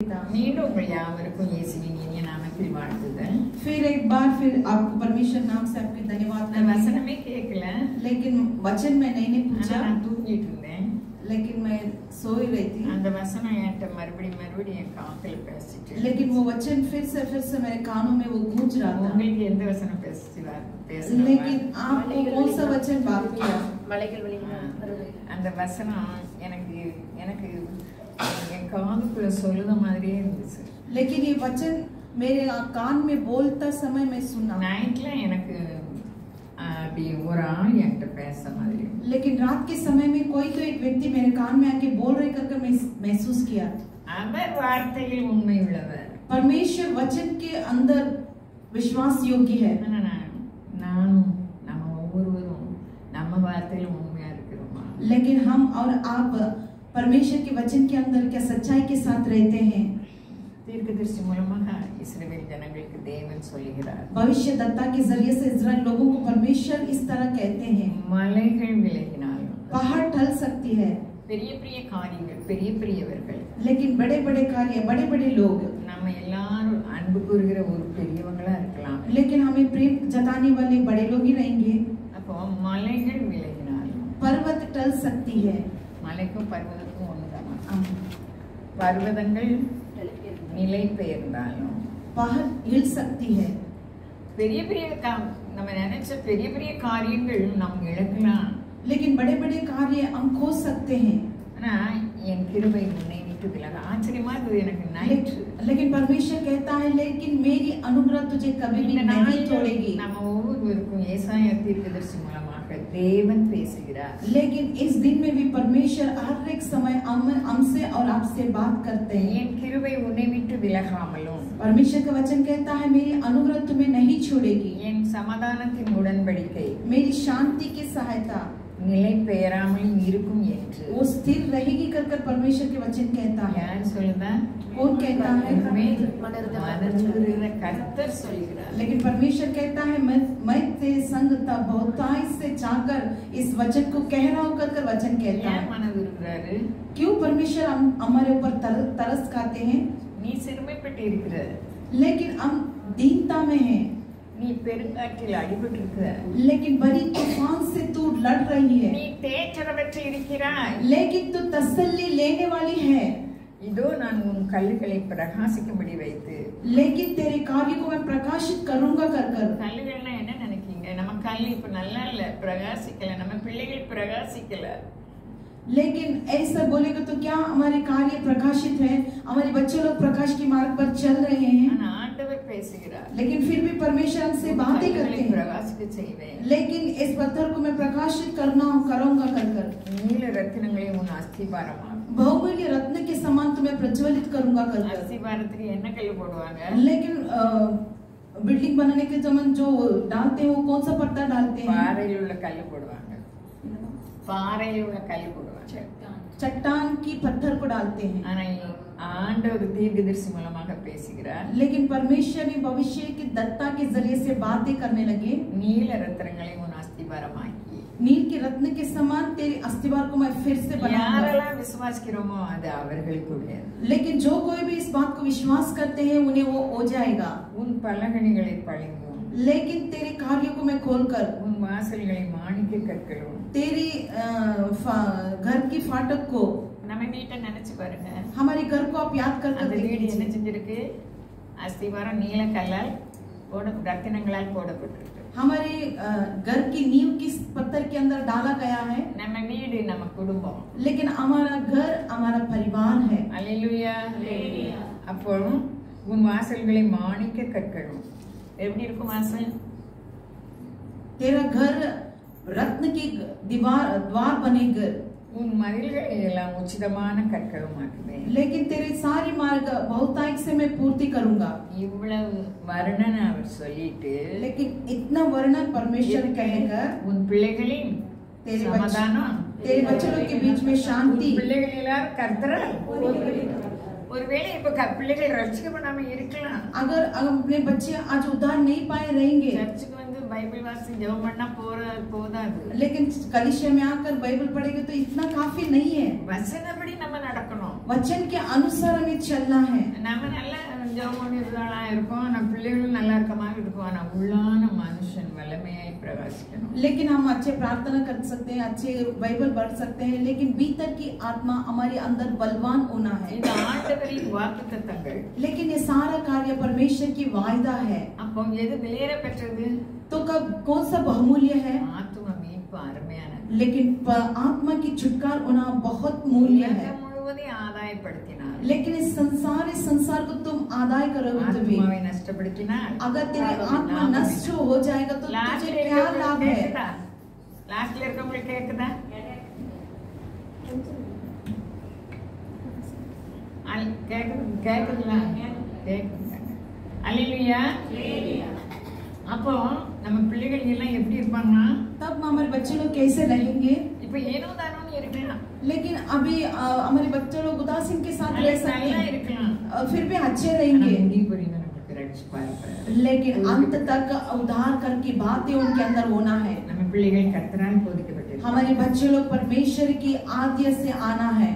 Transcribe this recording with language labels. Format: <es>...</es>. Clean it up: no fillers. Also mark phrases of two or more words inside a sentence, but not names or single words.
<hi>देता।</hi> <ta>மீண்டும் உங்கள் யாவருக்கும் இயேசுவின் இனிய நாமத்தில் வாழ்த்துதல்.</ta> <hi>फिर एक बार फिर आपको परमेश्वर नाम से आपके धन्यवाद</hi> <ta>நான் வசனமே கேட்கல,</ta> <hi>लेकिन वचन में नहीं पूछा,</hi> <ta>நான் தூங்கிட்டு இருந்தேன்.</ta> <hi>लेकिन मैं सो ही रही थी।</hi> <ta>அந்த வசனம் என்கிட்ட மறுபடியும் என் காதுல பேசிட்டு,</ta> <hi>लेकिन वो वचन फिर से मेरे कानों में वो गूंज रहा था।</hi> <ta>உங்களுக்கு எந்த வசனம் பேசுவா?</ta> <hi>लेकिन आपको कौन सा वचन बात किया?</hi> <ta>அந்த வசனம் எனக்கு எனக்கு என் காதுக்குள்ள சொல்லுத மாதிரியே இருந்துச்சு.</ta> <hi>लेकिन ये वचन मेरे कान में बोलता समय मैं सुना।</hi> <ta>நைட்ல எனக்கு அப்படி ஒரு ஆள் என்கிட்ட பேச மாதிரி,</ta> <hi>लेकिन रात के समय में कोई तो एक व्यक्ति मेरे कान में आके बोल रहे करके मैं महसूस किया।</hi> <ta>அவர் வார்த்தையில் உண்மை உள்ளவர்,</ta> <hi>परमेश्वर वचन के अंदर विश्वास योग्य है।</hi> <ta>நானும் நம்ம ஒவ்வொருவரும் நம்ம வார்த்தையில உண்மையா இருக்கிறோமா?</ta> <hi>लेकिन हम और आप परमेश्वर के वचन के अंदर क्या सच्चाई के साथ रहते हैं?</hi> <ta>தீர்க்கதரிசி மூலமாக இஸ்ரவேல் ஜனங்களுக்கு தேவன் சொல்லுகிறார்,</ta> <hi>भविष्यद्वक्ता के जरिए से इस्राएल लोगों को परमेश्वर इस तरह कहते हैं,</hi> <ta>மலைகள் விலகினாலும்</ta> <hi>पहाड़ टल सकती है,</hi> <ta>பெரிய பெரிய காரியங்கள் பெரியவர்கள்,</ta> <hi>लेकिन बड़े बड़े कार्य बड़े बड़े लोग,</hi> <ta>நம்ம எல்லாரும் அன்பு கூறுகிற ஒரு பெரியவங்களா இருக்கலாம்,</ta> <hi>लेकिन हमें प्रेम जताने वाले बड़े लोग ही रहेंगे।</hi> <ta>அப்போ மலைகள் விலகினாலும்</ta> <hi>पर्वत टल सकती है,</hi> <ta>மலைக்கும் பர்வதத்துக்கும் ஒண்ணுதான், பர்வதங்கள் நிலை பெயர்ந்தாலும்</ta> <hi>पहाड़ हिल सकती है,</hi> <ta>பெரிய பெரிய நம்ம நினைச்ச பெரிய பெரிய காரியங்கள் நம்ம இழக்கலாம்,</ta> <hi>लेकिन बड़े बड़े कार्य हम खो सकते हैं।</hi> <ta>ஆனா என் கிருபை உன்னை விட்டு விலக. ஆச்சரியமா இது எனக்கு நைட்,</ta> <hi>लेकिन परमेश्वर कहता है लेकिन मेरी अनुग्रह तुझे कभी भी नहीं छोड़ेगी।</hi> <ta>நம்ம ஒவ்வொருவருக்கும் ஏசாயா தீர்க்கதரிசி மூலமாக தேவன் பேசுகிறார்,</ta> <hi>लेकिन इस दिन में भी परमेश्वर हर एक समय हमसे और आपसे बात करते हैं।</hi> <ta>என் கிருபை உன்னை விட்டு விலகாமலும்,</ta> <hi>परमेश्वर का वचन कहता है मेरी अनुग्रह तुम्हें नहीं छोड़ेगी,</hi> <ta>என் சமாதானத்தின் உடன்படிக்கை</ta> <hi>मेरी शांति की सहायता</hi> <ta>நிலை பெயராமல் இருக்கும் என்று</ta> <hi>वो स्थिर रहेगी कर परमेश्वर के वचन कहता है।</hi> <ta>யார் சொல்லுதா?</ta> <hi>कौन कहता है?</hi> <ta>மனதுருகிற கர்த்தர் சொல்கிறார்।</ta> <hi>लेकिन परमेश्वर कहता है मैं तेरे संग था बहुताई से चाहकर इस वचन को कह रहा हूँ कर वचन कहता है।</hi> <ta>மனதுருகிறாரு?</ta> <hi>क्यों परमेश्वर हमारे ऊपर तरस खाते हैं?</hi> <ta>நீ சிறுமைப்பட்டு இருக்கிற,</ta> <hi>लेकिन हम दीनता में हैं,</hi> <ta>நீ பெருங்காற்றில் அடிபட்டு இருக்கிற,</ta> <hi>लेकिन बड़ी तूफान से तू लड़ रही है,</hi> <ta>நீ தேற்றரவற்று இருக்கிறாய்,</ta> <hi>लेकिन तू तसल्ली लेने वाली है।</hi> <ta>இதோ நான் உன் கல்லுகளை பிரகாசிக்கும்படி வைத்து,</ta> <hi>लेकिन तेरे कार्य को मैं प्रकाशित करूंगा कर</hi> <ta>கல்லுகள்னா என்ன நினைக்கீங்க? நம்ம கல் இப்ப நல்லா இல்ல, பிரகாசிக்கல, நம்ம பிள்ளைகள் பிரகாசிக்கல,</ta> <hi>लेकिन ऐसा बोलेगा तो क्या हमारे कार्य प्रकाशित है? हमारे बच्चे लोग प्रकाश के मार्ग पर चल रहे हैं,</hi> <ta>ஆனா ஆண்டவர் பேசுகிறார்,</ta> <hi>लेकिन फिर भी परमेश्वर हमसे बातें करते हैं,</hi> <ta>பிரகாசிக்க செய்வேன்,</ta> <hi>लेकिन इस पत्थर को मैं प्रकाशित करूंगा कर</hi> <ta>நீல ரத்தினங்களை உன் அஸ்திபாரமாக,</ta> <hi>बहुमूल्य रत्न के समान तुम्हें प्रज्वलित करूंगा कर।</hi> <ta>அஸ்திபாரத்துக்கு என்ன கல் போடுவாங்க?</ta> <hi>लेकिन बिल्डिंग बनाने के जमन जो डालते हैं वो कौन सा पत्थर डालते हैं?</hi> <ta>பாறையில் உள்ள கல் போடுவாங்க, பாறையில் உள்ள கல் போடுவாங்க,</ta> <hi>चट्टान की पत्थर को डालते हैं।</hi> <ta>ஆனா ஆண்டவர் தீர்க்கதரிசி மூலமாக பேசுகிறார்,</ta> <hi>लेकिन परमेश्वर ने भविष्य की दत्ता के जरिए से बातें करने लगे,</hi> <ta>நீல ரத்தினங்களை உன் அஸ்திபாரமாக்கி,</ta> <hi>नील के रत्न के समान तेरे अस्तिवार को मैं फिर से बनाऊंगा।</hi> <ta>யாரெல்லாம் விசுவாசிக்கிறோமோ அது அவர்களுக்குரியது,</ta> <hi>लेकिन जो कोई भी इस बात को विश्वास करते हैं उन्हें वो हो जाएगा।</hi> <ta>உன் பலகணிகளை பழிங்கும்,</ta> <hi>लेकिन तेरे कार्य को मैं खोलकर,</hi> <ta>உன் வாசல்களை மாணிக்க கற்களும்,</ta> <hi>तेरी घर की फाटक को,</hi> <ta>நம்ம வீட்டை நினைச்சு பாருங்க,</ta> <hi>हमारे घर को आप याद कर</hi> <ta>அந்த வீடு என்ன செஞ்சிருக்கு? அஸ்திவாரம் நீல கல்லால் ரத்தினங்களால் போடப்பட்டிருக்கு,</ta> <hi>हमारे घर की नींव किस पत्थर के अंदर डाला गया है?</hi> <ta>நம்ம வீடு நம்ம குடும்பம்,</ta> <hi>लेकिन हमारा घर हमारा परिवार है।</hi> <ta>அல்லேலூயா। அப்போ உன் வாசல்களை மாணிக்க கற்களும், எப்படி இருக்கும் வாசல்?</ta> <hi>तेरा घर रत्न की द्वार बनेगा,</hi> <ta>உன் மதில்களை எல்லாம் உச்சிதமான கற்களும் ஆக்குவேன்,</ta> <hi>लेकिन तेरे सारी मार्ग बहुतायत से मैं पूर्ति करूंगा।</hi> <ta>இவ்வளவு வர்ணனை அவர் சொல்லிட்டு,</ta> <hi>लेकिन इतना वर्णन परमेश्वर कहेगा,</hi> <ta>உன் பிள்ளைகளின் சமாதானம்,</ta> <hi>तेरे बच्चों के बीच में शांति,</hi> <ta>பிள்ளைகள் எல்லாரும் கர்த்தரா ஒருவேளை இப்ப பிள்ளைகள் ரட்சிக்கப்படாம இருக்கலாம்,</ta> <hi>अगर अपने बच्चे आज उद्धार नहीं पाए रहेंगे,</hi> <ta>சர்ச்சுக்கு வந்து பைபிள் வாசி ஜெபம் பண்ணா போதாது,</ta> <hi>लेकिन कलीसिया में आकर बाइबल पढ़ेंगे तो इतना काफी नहीं है।</hi> <ta>வசனப்படி நம்ம நடக்கணும்,</ta> <hi>वचन के अनुसार हमें चलना है।</hi> <ta>நம்ம நல்ல ஜெபம் பண்ணிறதா இருக்கும், நம்ம பிள்ளைகளும் நல்லா இருக்கமா இருக்கும், ஆனா உள்ளான மனுஷன் வல்லமையாய் பிரகாசிக்கணும்.</ta> <hi>लेकिन हम अच्छे प्रार्थना कर सकते हैं, अच्छे बाइबल पढ़ सकते हैं, लेकिन भीतर की आत्मा हमारे अंदर बलवान होना है।</hi> <ta>இந்த ஆண்டவரின் வாக்குத்தத்தங்கள்,</ta> <hi>लेकिन ये सारा कार्य परमेश्वर की वायदा है।</hi> <ta>அப்போ எது விலையேற பெற்றது?</ta> <hi>तो कब कौन सा बहुमूल्य है?</hi> <ta>ஆத்தும மீட்பு அருமையானது.</ta> <hi>लेकिन आत्मा की छुटकार होना बहुत मूल्य है।</hi> <ta>முழுவதையும் ஆதாயப்படுத்தினார்।</ta> <hi>लेकिन इस संसार को तुम आदाय करोगे तो भी</hi> <ta>ஆத்மாவை நஷ்டப்படுத்தினார்।</ta> <hi>अगर तेरी आत्मा नष्ट हो जाएगा तो तुझे क्या लाभ है?</hi> <ta>லாஸ்ட்ல இருக்கவங்களுக்கு கேக்குதா? கேக்குதுங்களா? அல்லேலூயா. அப்போ நம்ம பிள்ளைகள் எல்லாம் எப்படி இருப்பாங்கன்னா,</ta> <hi>तब हमारे बच्चे लोग कैसे रहेंगे?</hi> <ta>இப்ப ஏனோ தானோன்னு இருக்கலாம்,</ta> <hi>लेकिन अभी हमारे बच्चे लोग उदासीन के साथ रह सकते</hi> <ta>நல்லா</ta> <hi>हैं,</hi> <ta>இருக்கலாம்,</ta> <hi>फिर भी अच्छे रहेंगे, लेकिन अंत तक उद्धार कर की बातें उनके अंदर होना है।</hi> <ta>நம்ம பிள்ளைகள் கர்த்தரால் போதிக்கப்பட்டிருக்கிறார்கள்।</ta> <hi>हमारे बच्चे लोग परमेश्वर की आज्ञा से आना है।</hi>